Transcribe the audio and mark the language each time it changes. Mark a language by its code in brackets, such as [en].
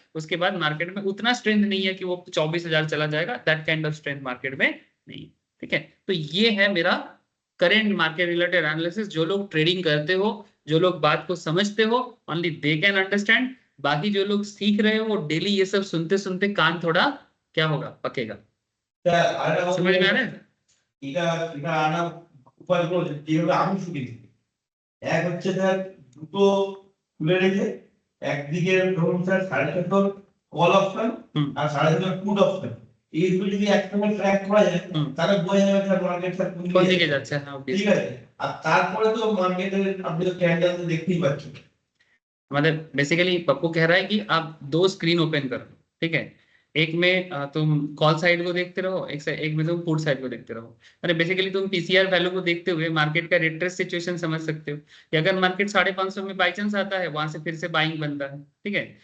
[hi] उसके बाद मार्केट में उतना स्ट्रेंथ नहीं है कि वो 24,000 चला जाएगा, [en] that kind of strength [hi] market में नहीं। ठीक है, तो ये है मेरा करेंट मार्केट रिलेटेड एनालिसिस। जो लोग ट्रेडिंग करते हो, जो लोग बात को समझते हो, [en] Only they can understand. [hi] बाकी जो लोग सीख रहे हो वो डेली ये सब सुनते सुनते कान थोड़ा क्या होगा, पकेगा। समझ में आ रहा है? [bn] এটা এটা আনা উপায়গুলো যেভাবে আমি শিখেছি, এক হচ্ছে স্যার দুটো খুলে রেখে একদিকে ধরুন স্যার 4.5 কল অপশন আর 4.5 পুট অপশন, এইগুলো যদি একসঙ্গে ট্র্যাক করা যায় তাহলে বোঝা যাবে স্যার মার্কেট স্যার কোন দিকে যাচ্ছে। হ্যাঁ, ঠিক আছে। আর তারপরে তো মার্কেটের আপনি তো ক্যান্ডেল তো দেখতেই পাচ্ছেন। [hi] मतलब बेसिकली पप्पू कह रहा है कि आप 2 स्क्रीन ओपन करो, ठीक है। एक में तुम कॉल साइड को देखते रहो, एक में तुम पुट साइड को देखते रहो। अरे बेसिकली तुम पीसीआर वैल्यू को देखते हुए मार्केट का रिट्रेस सिचुएशन समझ सकते हो कि अगर मार्केट 550 में बाई चांस आता है, वहां से फिर से बाइंग बनता है, ठीक है।